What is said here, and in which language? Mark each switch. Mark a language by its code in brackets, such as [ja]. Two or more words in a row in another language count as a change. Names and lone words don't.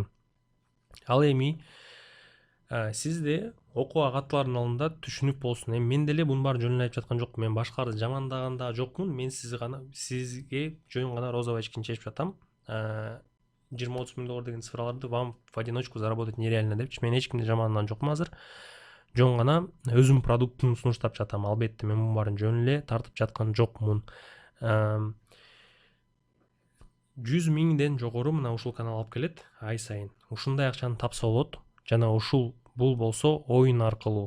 [ky] Ал эми сизде окууга каттылардын алдында түшүнүк болсун. Эми мен деле мунун баарын жөн эле айтып жаткан жокмун. Мен башкаларды жамандаган да жокмун. Мен сизге жөн гана [ru] розовый очкини [ky] чечип жатам. 20-30 миң доллар деген цифраларды [ru] вам в одиночку заработать нереально [ky] депчи. Мен эч кимди жамандаган жокмун азыр. Жөн гана өзүм продуктун сунуштап жатам. Албетте мен мунун баарын жөн эле тартып жаткан жокмун. 100 миңден жогору мына ушул канал алып келет ай сайын. Ушундай акчаны тапса болот. Жана бул болсо оюн аркылуу.